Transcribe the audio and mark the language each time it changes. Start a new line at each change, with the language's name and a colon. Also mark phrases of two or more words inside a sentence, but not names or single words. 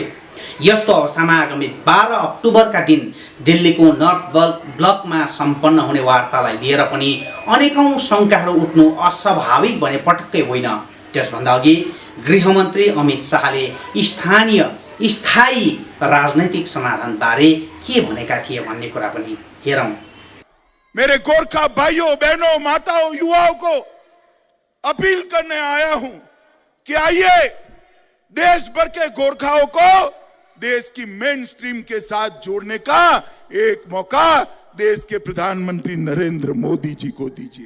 Nepali: यस्तो अवस्थामा आगामी 12 अक्टोबरका दिन दिल्लीको नर्थ ब्लकमा सम्पन्न हुने वार्तालाई लिएर पनि अनेकौं शङ्काहरू उठ्नु अस्वाभाविक भने पटक्कै होइन। त्यसभन्दा अघि गृहमन्त्री अमित शाहले स्थायी राजनैतिक समाधान बारे के भनेका थिए भन्ने कुरा पनि हेरौं।
Hindi: मेरे गोरखा भाइयों, बहनों, माताओं, युवाओं को अपील करने आया हूं कि आइए देश भर के गोरखाओं को देश की
English: main stream
Hindi: के साथ जोड़ने का एक मौका देश के प्रधानमंत्री नरेंद्र मोदी जी को दीजिए।